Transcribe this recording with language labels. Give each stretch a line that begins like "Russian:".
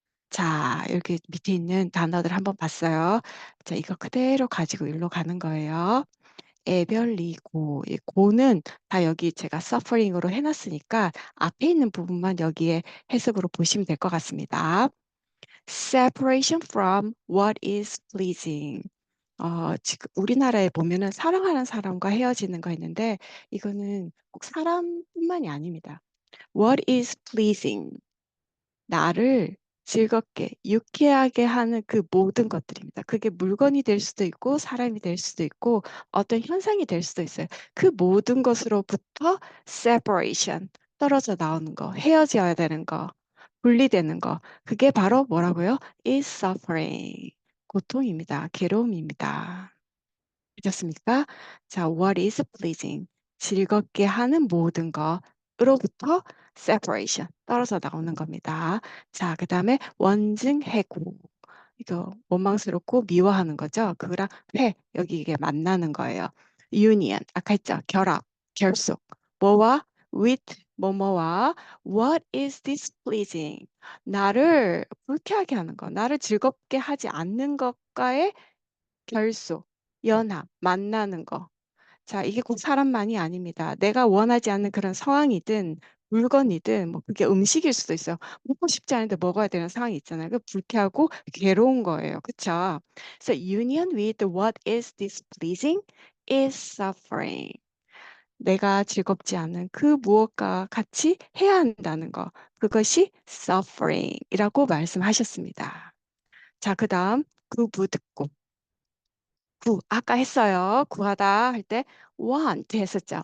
Korean: 자, 여기 밑에 있는 단어들 한번 봤어요. 자, 이거 그대로 가지고 일로 가는 거예요. 애별리고, 이 고는 다 여기 제가 suffering으로 해놨으니까 앞에 있는 부분만 여기에 해석으로 보시면 될 것 같습니다.
English: Separation from what is pleasing.
Korean: 지금 우리나라에 보면은 사랑하는 사람과 헤어지는 거 있는데 이거는 꼭 사람뿐만이 아닙니다.
English: What is pleasing?
Korean: 나를 즐겁게, 유쾌하게 하는 그 모든 것들입니다. 그게 물건이 될 수도 있고, 사람이 될 수도 있고, 어떤 현상이 될 수도 있어요. 그 모든 것으로부터 separation, 떨어져 나오는 거, 헤어져야 되는 거, 분리되는 거. 그게 바로 뭐라고요?
English: is suffering.
Korean: 고통입니다. 괴로움입니다. 되셨습니까? 자,
English: what is pleasing?
Korean: 즐겁게 하는 모든 것으로부터 separation, 떨어져 나오는 겁니다. 자, 그 다음에 원증해고. 이거 원망스럽고 미워하는 거죠. 그거랑 여기 이게 만나는 거예요. union, 아까 했죠. 결합, 결속. 뭐와?
English: with,
Korean: 뭐뭐와
English: what is displeasing?
Korean: 나를 불쾌하게 하는 거, 나를 즐겁게 하지 않는 것과의 결속, 연합, 만나는 거. 자, 이게 꼭 사람만이 아닙니다. 내가 원하지 않는 그런 상황이든 물건이든 뭐 그게 음식일 수도 있어요. 먹고 싶지 않은데 먹어야 되는 상황이 있잖아요. 그 불쾌하고 괴로운 거예요. 그렇죠?
English: So union with what is displeasing is suffering.
Korean: 내가 즐겁지 않은 그 무엇과 같이 해야 한다는 거. 그것이 suffering이라고 말씀하셨습니다. 자, 그다음 그 듣고 아까 했어요. 구하다 할 때 want 했었죠.